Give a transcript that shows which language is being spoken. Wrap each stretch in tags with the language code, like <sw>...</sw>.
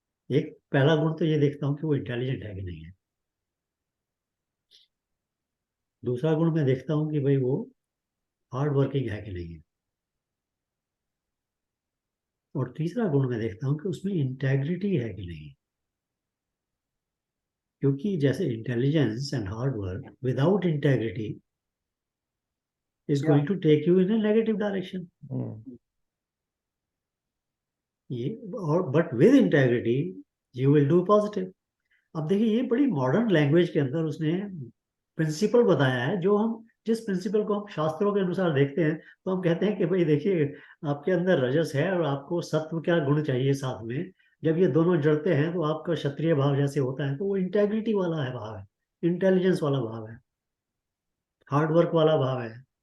<hi>एक पहला गुण तो ये देखता हूँ कि वो इंटेलिजेंट है कि नहीं है। दूसरा गुण मैं देखता हूँ कि भाई वो हार्ड वर्किंग है कि नहीं है। और तीसरा गुण मैं देखता हूँ कि उसमें इंटेग्रिटी है कि नहीं है। क्योंकि जैसे</hi> <en>Intelligence and hard work without integrity is going to take you in a negative direction.</en> <hi>ये और</hi> <en>But with integrity you will do positive.</en> <hi>अब देखिए ये बड़ी मॉडर्न लैंग्वेज के अंदर उसने प्रिंसिपल बताया है, जो हम जिस प्रिंसिपल को हम शास्त्रों के अनुसार देखते हैं तो हम कहते हैं कि भाई देखिए आपके अंदर रजस है और आपको सत्व क्या गुण चाहिए साथ में, जब ये दोनों जड़ते हैं तो आपका क्षत्रिय भाव जैसे होता है तो वो इंटेग्रिटी वाला है भाव है, इंटेलिजेंस वाला भाव है, हार्ड वर्क वाला भाव है।</hi>